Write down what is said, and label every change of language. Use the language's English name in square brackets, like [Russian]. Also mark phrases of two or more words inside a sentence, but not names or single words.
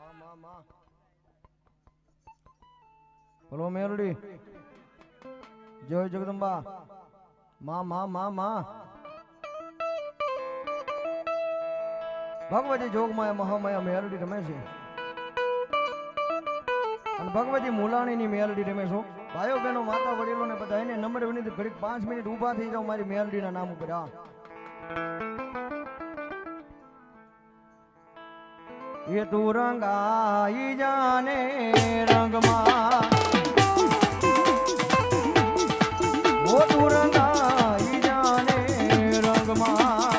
[Gujarati] બોલો મેલડી જય જગદંબા માં માં માં માં ભગવતી જોગમાયા મહામાયા મેલડી રમે છે અને ભગવતી મુલાણીની મેલડી રમે છો ભાઈઓ બહેનો માતા વડીલો ને બધા એને નમ્ર વિનંતી ઘડીક 5 મિનિટ ઊભા થઈ જાઓ મારી મેલડીના નામ ઉપર એ તું રંગાઈ જાને રંગમાં વો તું રંગાઈ જાને રંગમાં